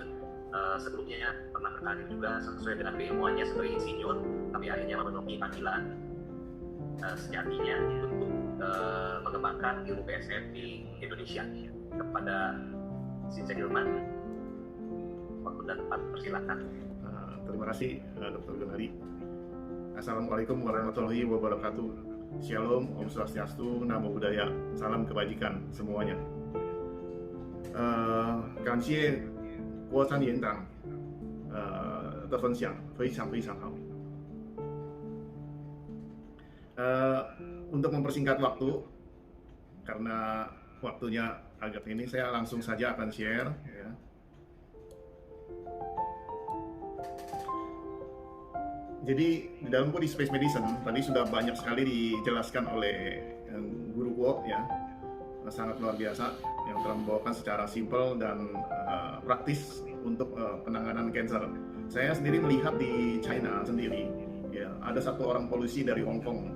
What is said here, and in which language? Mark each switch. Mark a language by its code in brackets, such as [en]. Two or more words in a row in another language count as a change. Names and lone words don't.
[id] Sebelumnya pernah berkarir juga sesuai dengan keilmuannya sebagai insinyur, tapi akhirnya memenuhi panggilan sejatinya untuk mengembangkan ilmu PSN di Indonesia. Kepada Shinse Gilman, waktu dan tempat persilakan. Terima kasih Dr. Gunadi. [ar] السلام عليكم ورحمة الله وبركاته. [id] Shalom, [ban] Om Swastiastu, [pi] Namo Buddhaya, [id] salam kebajikan semuanya. [zh] 感谢郭山园长的分享，非常非常好。 [id] Untuk mempersingkat waktu, karena waktunya agak ini, saya langsung saja akan share. Ya. Jadi di dalam [en] body space medicine [id] tadi sudah banyak sekali dijelaskan oleh Guru Kuo, ya, sangat luar biasa yang telah membawakan secara simpel dan praktis untuk penanganan kanker. Saya sendiri melihat di China sendiri, ya, ada satu orang polisi dari Hong Kong.